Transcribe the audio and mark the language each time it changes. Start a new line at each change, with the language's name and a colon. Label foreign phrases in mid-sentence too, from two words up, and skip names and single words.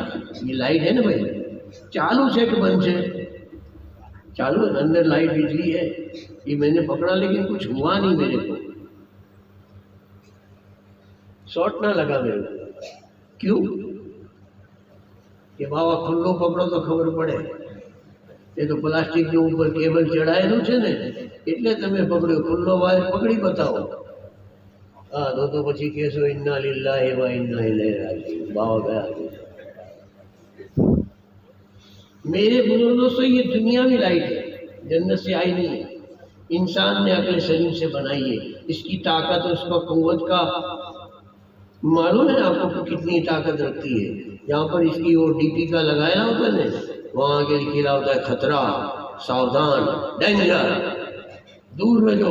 Urdu: یہ لائٹ ہے نا بھائی،
Gujarati: ચાલુ છે કે બંધ છે ચાલુ,
Urdu: اندر لائٹ بجلی ہے. یہ میں نے پکڑا لیکن کچھ ہوا نہیں میرے کو، شارٹ نہ لگا میرے کو. کیوں کہ
Gujarati: બાવા ખુલ્લો પકડો તો ખબર પડે.
Urdu: یہ تو پلاسٹک کے اوپر کیبل چڑھائے
Gujarati: છે ને એટલે તમે પકડ્યો. ખુલ્લો વાયર પકડી બતાવો. હા તો પછી કહેશો
Arabic: إنا لله و إنا إليه راجعون.
Gujarati: બાવા ગયા.
Urdu: میرے بزرگوں سے یہ دنیاوی لائٹ ہے، جنت سے آئی نہیں ہے. انسان نے اپنے شریر سے بنائی ہے. اس کی طاقت اور اس کا قوت کا معلوم ہے آپ کو کتنی طاقت رکھتی ہے. یہاں پر اس کی وہ ڈی پی کا لگایا ہوتا ہے نا، وہاں آگے لکھا ہوتا ہے خطرہ، ساودھان، ڈینجر، دور رہو.